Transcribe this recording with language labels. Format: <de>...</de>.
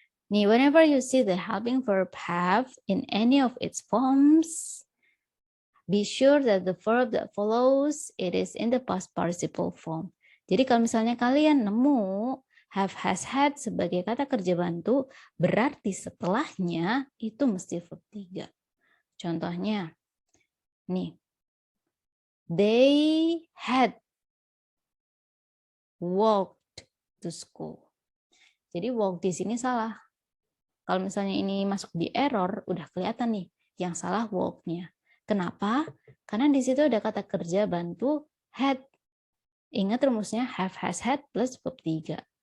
<en>Nih, whenever you see the helping verb have in any of its forms, be sure that the verb that follows it is in the past participle form.</en> <id>Jadi kalau misalnya kalian nemu have, has, had sebagai kata kerja bantu, berarti setelahnya itu mesti verb 3. Contohnya, nih,</id> <en>they had walked to school.</en> <id>Jadi walk di sini salah. Kalau misalnya ini masuk di error, udah kelihatan nih yang salah walk-nya. Kenapa? Karena di situ ada kata kerja bantu had. Ingat rumusnya have, has, had plus verb 3.</id>